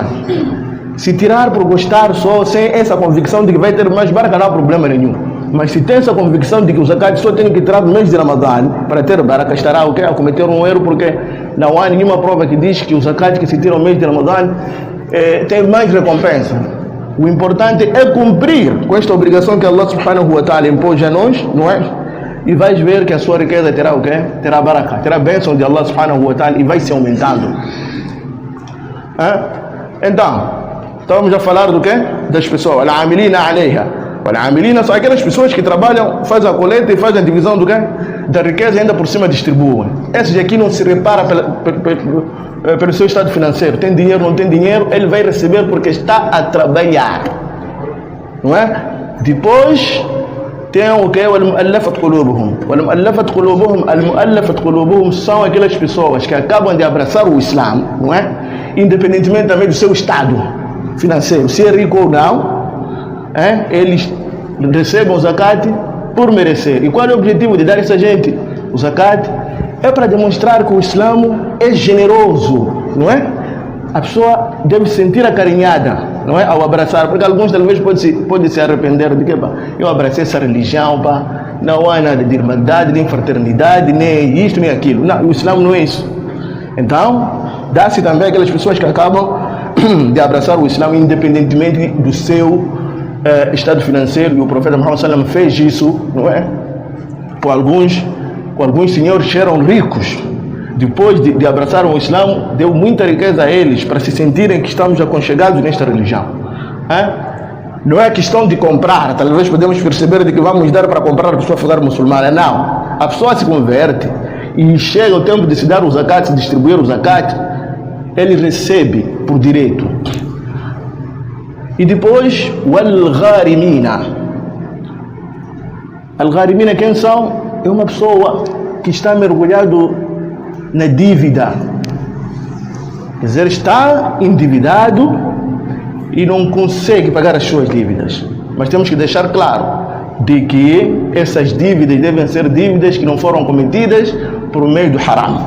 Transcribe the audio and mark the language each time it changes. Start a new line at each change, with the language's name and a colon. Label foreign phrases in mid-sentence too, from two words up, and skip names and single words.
Portuguese: Se tirar por gostar só, sem essa convicção de que vai ter mais baraka, não há problema nenhum. Mas se tem essa convicção de que o zakat só tem que tirar no mês de Ramadã para ter baraka, estará a cometer um erro, porque não há nenhuma prova que diz que o zakat que se tira no mês de Ramadã tem mais recompensa. O importante é cumprir com esta obrigação que Allah
Arabic: سبحانه وتعالى
Portuguese: impôs a nós, não é? E vais ver que a sua riqueza terá o quê? Terá baraka, terá a bênção de Allah
Arabic: سبحانه وتعالى
Portuguese: e vai se aumentando. Então, estamos a falar do quê? Das pessoas.
Arabic: العاملين عليها.
Portuguese: Al-amilina são aquelas pessoas que trabalham, fazem a coleta e fazem a divisão do quê? Da riqueza e ainda por cima distribuem. Esses aqui não se repara pelo seu estado financeiro. Tem dinheiro, não tem dinheiro, ele vai receber porque está a trabalhar. Não é? Depois tem o que?
Arabic: المؤلفة قلوبهم. المؤلفة قلوبهم
Portuguese: são aquelas pessoas que acabam de abraçar o Islã, não é? Independentemente também do seu estado financeiro, se é rico ou não, eles recebem o zakat por merecer. E qual é o objetivo de dar essa gente o zakat? É para demonstrar que o Islã é generoso, não é? A pessoa deve se sentir acarinhada, não é? Ao abraçar, porque alguns talvez podem se arrepender de que eu abracei essa religião, não há nada de irmandade, nem fraternidade, nem isto, nem aquilo. Não, o Islã não é isso. Então, dá-se também aquelas pessoas que acabam de abraçar o Islã independentemente do seu estado financeiro, e o profeta Muhammad
Arabic: صلى الله عليه وسلم
Portuguese: fez isso, não é? Com alguns senhores que eram ricos, depois de abraçar o Islã, deu muita riqueza a eles para se sentirem que estamos aconchegados nesta religião. Não é questão de comprar, talvez podemos perceber de que vamos dar para comprar a pessoa ficar muçulmana. Não, a pessoa se converte e chega o tempo de se dar o zakat, se distribuir o zakat, ele recebe por direito. E depois, o al-gharimina. Al-gharimina quem são? É uma pessoa que está mergulhado na dívida. Quer dizer, está endividado e não consegue pagar as suas dívidas. Mas temos que deixar claro de que essas dívidas devem ser dívidas que não foram cometidas por meio do haram.